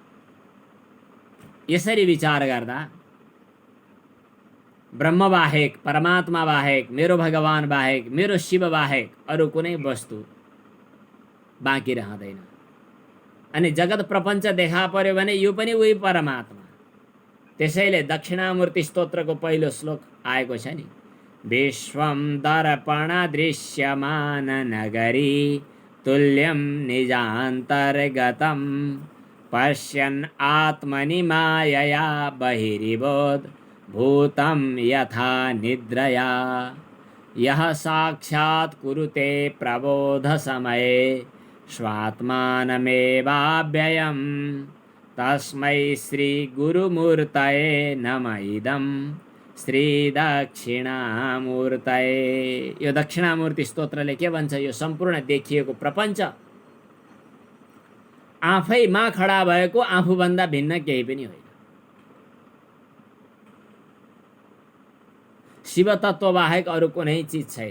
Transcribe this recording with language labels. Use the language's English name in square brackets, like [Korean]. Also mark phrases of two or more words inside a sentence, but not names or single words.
[Nepali] यसरी विचार गर्दा ब्रह्म बाहेक, परमात्मा बाहेक, मेरो भगवान बाहेक, मेरो शिव बाहेक अरू कुनै वस्तु बाँकी रहँदैन। अनि जगत प्रपञ्च देखा पर्यो भने यो पनि उही परमात्मा। त्यसैले दक्षिणामूर्ति स्तोत्रको पहिलो श्लोक आएको छ नि, [Sanskrit] विश्वं दर्पण दृश्यमान नगरी तुल्यं निजान्तर्गतं पश्यन् आत्मनि मायया बहिरिबोध भूतं यथा निद्रया यः साक्षात् कुरुते प्रबोध समये स्वात्मानमेवाव्ययं तस्मै श्री गुरुमूर्तये नमः इदं श्री दक्षिणामूर्तये। [Nepali] यो दक्षिणामूर्ति स्तोत्रले के भन्छ? यो सम्पूर्ण देखिएको प्रपञ्च आफैमा खडा भएको आफूभन्दा भिन्न केही पनि होइन। शिव तत्व बाहेक अरू कुनै चिज छैन।